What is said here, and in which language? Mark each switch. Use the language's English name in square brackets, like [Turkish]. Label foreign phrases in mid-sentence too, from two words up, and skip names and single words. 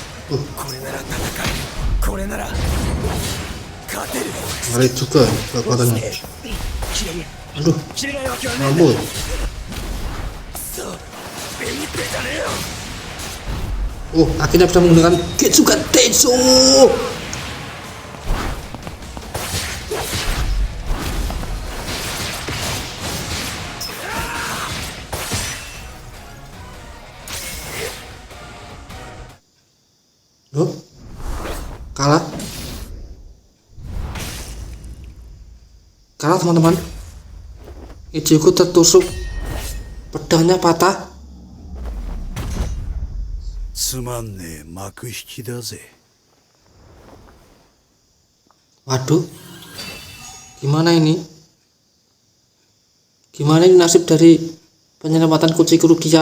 [Japanese] これなら戦える。これなら勝てる。 [Indonesian] Ngeri juga kekuatannya. Aduh, [Japanese] 切れないわけはないんだ。 [Indonesian] ngambul. [Japanese] そう、ベニッペじゃねえよ。 [Indonesian] Oh, akhirnya bisa menggunakan Getsuga Tensho. Loh, kalah teman-teman. Ichigo tertusuk, pedangnya patah. [Japanese] つまんねえ幕引きだぜ。 [Indonesian] Waduh, gimana ini? Gimana ini nasib dari penyelamatan Kuchiko Rukia?